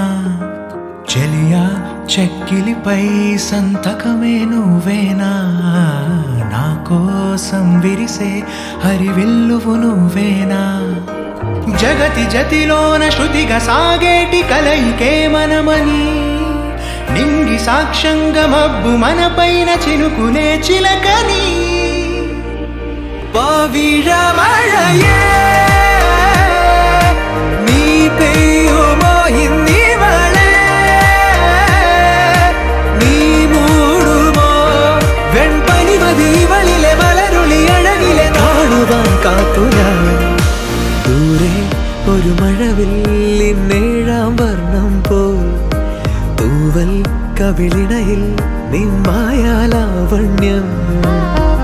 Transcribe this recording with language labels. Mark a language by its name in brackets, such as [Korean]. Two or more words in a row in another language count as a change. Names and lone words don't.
[Telugu] చెలియా చెక్కిలిపై సంతకమే నువ్వేనా, నా కోసం విరిసే హరివిల్లువు నువ్వేనా, జగతి జతిలోన శృతిగా సాగేటి కలయికే మనమని, నింగి సాక్ష్యంగా మబ్బు మన పైన చినుకునే చిలకని, పవిഴമഴയേ [Malayalam] നീ പെയ്യുമോ ഇന്നിവളെ, നീ മൂടുമോ വെൺപനിമതിവളിലെ മലരുളി അഴകിലെ കാണുവാൻ കാത്തു ഞാൻ, ദൂരെ ഒരു മഴവില്ലിന്നേഴാം വർണ്ണം പോൽ, തൂവൽ കവിളിണയിൽ നിൻ മായാലാവണ്യം.